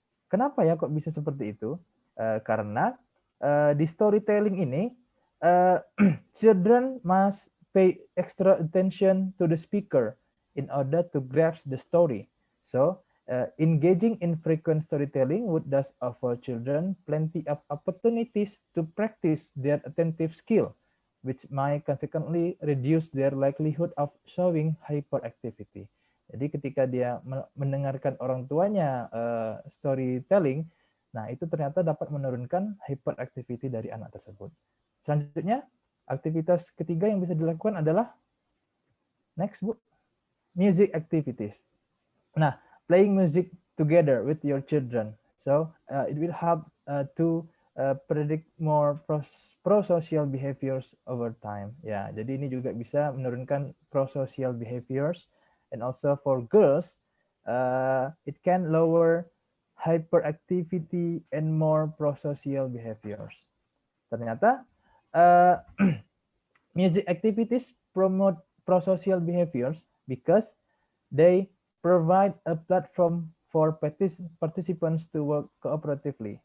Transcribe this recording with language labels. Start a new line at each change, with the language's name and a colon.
Indonesian: Kenapa ya kok bisa seperti itu? Karena di storytelling ini
English: children must pay extra attention to the speaker in order to grasp the story. So, engaging in frequent storytelling would thus offer children plenty of opportunities to practice their attentive skill, which might consequently reduce their likelihood of showing hyperactivity.
Indonesian: Jadi ketika dia mendengarkan orang tuanya storytelling, nah itu ternyata dapat menurunkan hyperactivity dari anak tersebut. Selanjutnya, aktivitas ketiga yang bisa dilakukan adalah
English: next, Bu, music activities. Nah, playing music together with your children. So, it will help to predict more pro-social behaviors over time.
Indonesian: Ya, jadi ini juga bisa menurunkan pro-social behaviors.
English: And also for girls, it can lower hyperactivity and more pro-social behaviors. Ternyata music activities promote pro-social behaviors because they provide a platform for participants to work cooperatively.